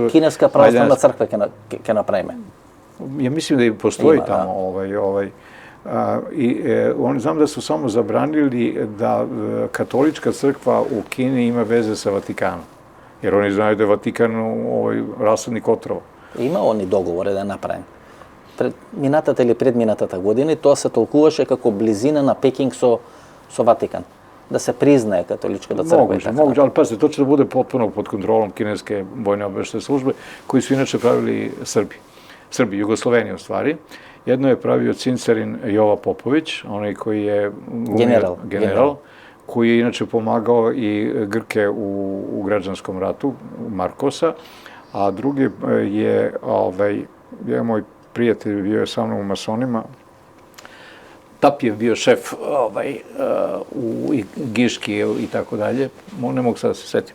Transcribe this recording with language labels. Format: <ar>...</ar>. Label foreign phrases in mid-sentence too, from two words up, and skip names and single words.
<sr>Znači, kineska pravoslavna crkva</sr> <mk>ќе направиме.</mk> <sr>Ja mislim da i postoji tamo oni znam da su samo zabranili da katolička crkva u Kini ima veze sa Vatikanom. Jer oni znaju da je Vatikan rasadnik otrova.</sr> <mk>Има они договори да направим. Минатата или предминатата година тоа се толкуваше како близина на Пекинг со Ватикан. Да се признае католичката црква и така.</mk> <sr>Moguće, ali pazite, to će da bude potpuno pod kontrolom kineske vojne obaveštajne službe, koji su inače pravili Srbi, Jugosloveni u stvari. Jedno je pravio cincarin Jova Popović, onaj koji je general, koji je inače pomagao i Grke u građanskom ratu, Markosa, a drugi je, moj prijatelj, bio je sa mnom u masonima, Tapjev bio šef u Giški i tako dalje, ne mogu sad da se setim.</sr>